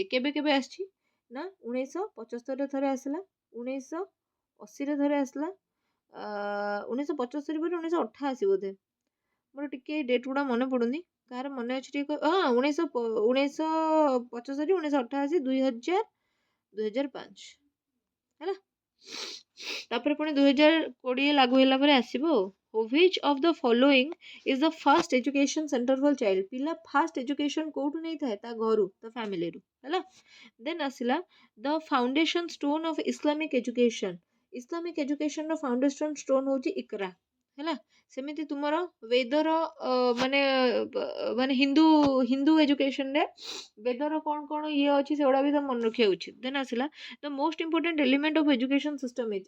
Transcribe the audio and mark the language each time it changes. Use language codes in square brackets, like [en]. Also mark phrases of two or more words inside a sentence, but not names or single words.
[or] କେବେ କେବେ ଆସିଛି ନା 1975ରେ ଥରେ ଆସିଲା, 1980ରେ ଥରେ ଆସିଲା, 1975 ପରେ 1988 ବୋଧେ, ମୋର ଟିକେ ଡେଟ୍ ଗୁଡ଼ା ମନେ ପଡ଼ୁନି, କାହାର ମନେ ଅଛି ଟିକେ ହଁ 1975, 1988, 2000, 2005 ହେଲା। ତାପରେ ପୁଣି 2020 ଲାଗୁ ହେଲା ପରେ ଆସିବ ଆଉ। [en] which of the following is the first education center for child? [or] ପିଲା [en] first education [or] କୋଉଠୁ ନେଇଥାଏ? ତା ଘରୁ, ତା ଫ୍ୟାମିଲିରୁ ହେଲା। [en] ଦେନ୍ ଆସିଲା the foundation stone of Islamic education। Islamic educationର foundation stone [or] ହେଉଛି ଇକରା ହେଲା। ସେମିତି ତୁମର ବେଦର ମାନେ [en] Hindu educationରେ [or] ବେଦର କ'ଣ ଇଏ ଅଛି ସେଗୁଡ଼ା ବି ତ ମନେ ରଖିବା ଉଚିତ। [en] then ଆସିଲା the most important element of education system is।